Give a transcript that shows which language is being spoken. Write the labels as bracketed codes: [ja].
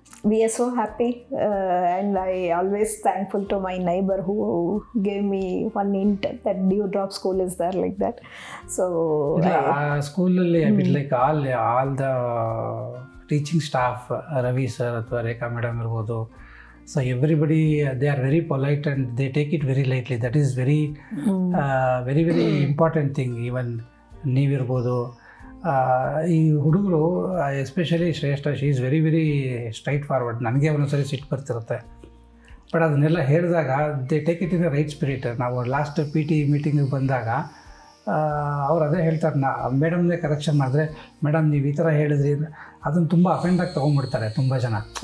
[en] We are so happy and I always thankful to my neighbor who gave me one hint that Dewdrop School is there like that. So ಸ್ಕೂಲಲ್ಲಿ I mean like all the teaching staff, [kn] Ravi sir ಅಥವಾ ರೇಖಾ madam ಇರ್ಬೋದು, [en] so everybody they are very polite and they take it very lightly. That is very very important thing. Even [kn] ನೀವಿರ್ಬೋದು, ಈ ಹುಡುಗರು [en] Especially Shreshtha, she is very very straightforward. [kn] ನನಗೆ ಒಂದೊಂದ್ಸರಿ ಸಿಟ್ಟು ಬರ್ತಿರುತ್ತೆ, but ಅದನ್ನೆಲ್ಲ ಹೇಳಿದಾಗ [en] They take it in the right spirit. [kn] ನಾವು last PT ಮೀಟಿಂಗಿಗೆ ಬಂದಾಗ ಅವ್ರು ಅದೇ ಹೇಳ್ತಾರೆ, ಮೇಡಮ್ನೇ ಕರೆಕ್ಷನ್ ಮಾಡಿದ್ರೆ, ಮೇಡಮ್ ನೀವು ಈ ಥರ ಹೇಳಿದ್ರಿ, ಅದನ್ನು ತುಂಬ ಅಫೆಂಡ್ ಆಗಿ ತೊಗೊಂಡ್ಬಿಡ್ತಾರೆ ತುಂಬ ಜನ.